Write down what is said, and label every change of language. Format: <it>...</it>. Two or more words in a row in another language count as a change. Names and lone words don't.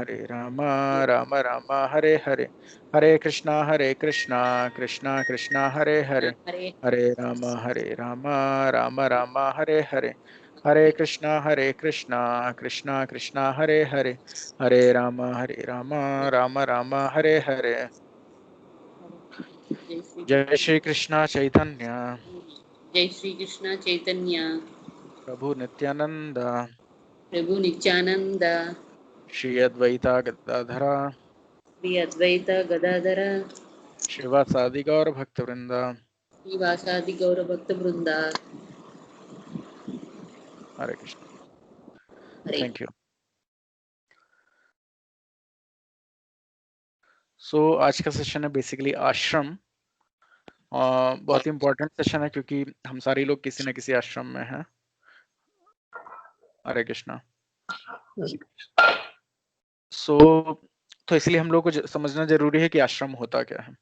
<hi>राम राम हरे हरे, हरे कृष्णा कृष्णा कृष्णा हरे हरे, हरे राम राम राम हरे हरे, हरे कृष्णा कृष्णा कृष्णा हरे हरे, हरे राम राम राम हरे हरे। जय श्री कृष्णा चैतन्य जय श्री कृष्ण चैतन्य प्रभु नित्यानंद प्रभु नित्यानंद श्री अद्वैता गदाधरा श्री अद्वैत गदाधर श्रीवासादि गौर भक्त वृंदा। श्रीवासादि गौर भक्त वृंदा। हरे कृष्ण। हरे</hi> <en>Thank you.</en> <hi>सो आज का सेशन है बेसिकली आश्रम। बहुत ही इंपॉर्टेंट सेशन है क्योंकि हम सारे लोग किसी न किसी आश्रम में हैं। हरे कृष्णा। तो इसलिए हम लोग को समझना जरूरी है कि आश्रम होता क्या है।</hi>